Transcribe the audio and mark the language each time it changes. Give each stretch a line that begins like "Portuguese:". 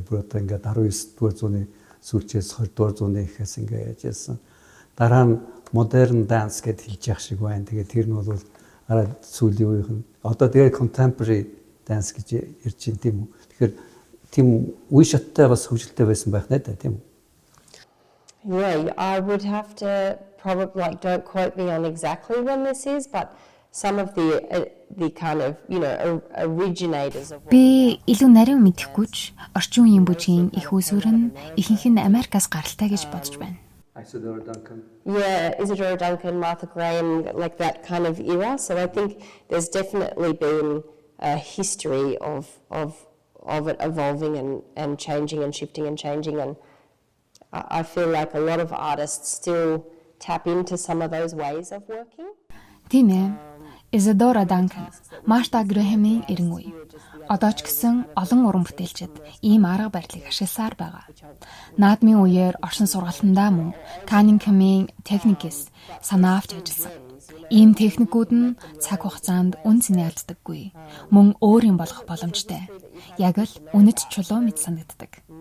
Mongolian: Бүр одоо ингээд 19-р зууны сүүлчээс 20-р зууны ихээс ингээд яжсэн. Дараа нь modern dance гэд хэлж явах шиг байна. Тэгээд тэр нь бол арай сүүлийн үеийнх нь одоо тэгээд contemporary dance гэж ярьж байна тийм үү. Тэгэхээр тийм үе шаттай бас хөгжилтэй байсан байх надад тийм үү.
English: Yeah, I would have to probably don't quote me on exactly when this is, but some of the kind of originators of
Mongolian: Би илүү нарийн мэдэхгүй ч орчин үеийн бүжгийн их үүсвэр нь ихэнх нь Америкаас гаралтай гэж бодож байна.
English: Isidore Duncan. Yeah, Isidore Duncan, Martha Graham, like that kind of era. So I think there's definitely been a history of it evolving and changing and shifting and changing. And I feel like a lot of artists still tap into some of those ways of working.
Mongolian: Тийм ээ. Isidore Duncan, Martha Graham-ийн эрен үе. Одоо ч гэсэн олон уран бүтээлчид ийм арга барилыг ашигласаар байгаа. Наадмын үеэр оршин сургалтандаа мөн Cunningham-ийн техникээс санаа авч ажилласан. Ийм техникүүд нь цаг хугацаанд үн цэнэ алддаггүй. Мөн өөрийн болох боломжтой. Яг л үнэт чулуу мэт санагддаг.